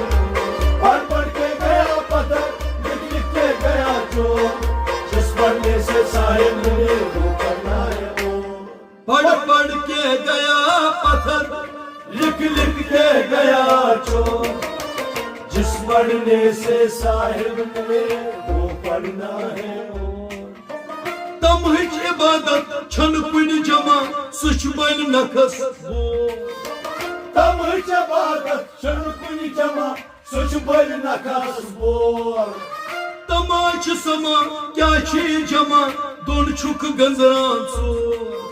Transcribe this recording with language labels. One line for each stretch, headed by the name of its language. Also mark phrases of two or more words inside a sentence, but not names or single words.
Hindi: पढ़ पढ़ के गया पत्थर, लिख लिख के गया चोर, जिस पढ़ने से साहिब मिले वो पढ़ना है वो। पढ़ पढ़ के गया पत्थर, लिख लिख के गया चोर, जिस पढ़ने से साहिब मिले वो पढ़ना है वो।
Kashmiri: तम हिच इबादत छन कुन जमा सुच बन नखस वो। तम हिच इबादत छन कुन जमा सुच बन नखस वो। तमाच समा क्या छी जमा दोन छुक गंजरान चोर।